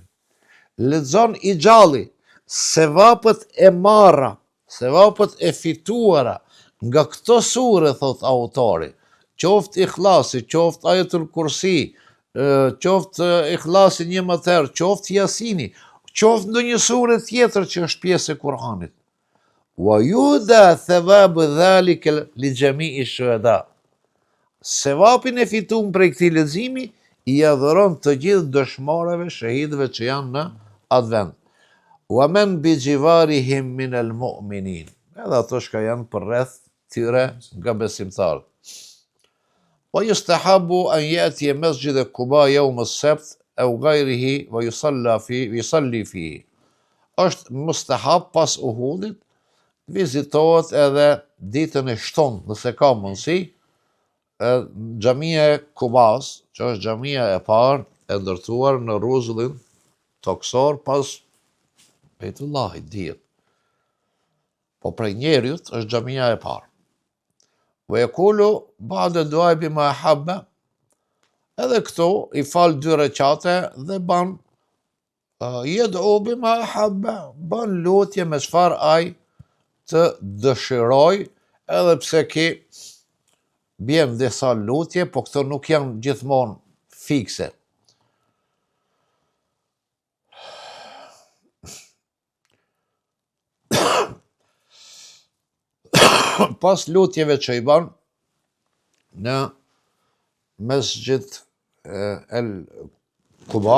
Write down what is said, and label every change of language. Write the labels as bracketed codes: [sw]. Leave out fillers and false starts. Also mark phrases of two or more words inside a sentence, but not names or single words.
[sq] Lexon i gjalli, sevapët e marra, sevapët e fituara nga këto sure, thot autori, qoftë Ikhlasi, qoftë Ajetul Kursi, qoftë Ikhlasi 11 herë, qoftë Yasini, qoftë ndonjë sure tjetër që është pjesë e Kur'anit. [ar] ويهدى ثواب ذلك لجميع الشهداء. [sq] Sevapin e fituar prej këtij leximi i adhuron të gjithë dëshmorëve, shahidëve që janë në atë vend. [ar] ومن بجوارهم من المؤمنين. [sq] Edhe ato që janë përreth tyre nga besimtarët. [ar] ويستحب أن يأتي مسجد قباء يوم السبت أو غيره ويصلي فيه. [sq] Është mustahab pas Uhudit, vizitohet edhe ditën e shtunë, nëse ka mundësi, xhamia e Kubas, që është xhamia e parë e ndërtuar në rrezullin toksor pas Bejtullahit, dihet. Po prej njeriut është xhamia e parë. [ar] ويقول بعد دعاء بما أحب. [sq] Edhe këto i fal 2 rekate dhe ban [ar] يدعو بما أحب, [sq] ban lutje me çfarë ai të dëshiroj, edhe pse ki bjen disa lutje, po këto nuk janë gjithmonë fikse. Pas lutjeve që i ban në Mesjid el Quba,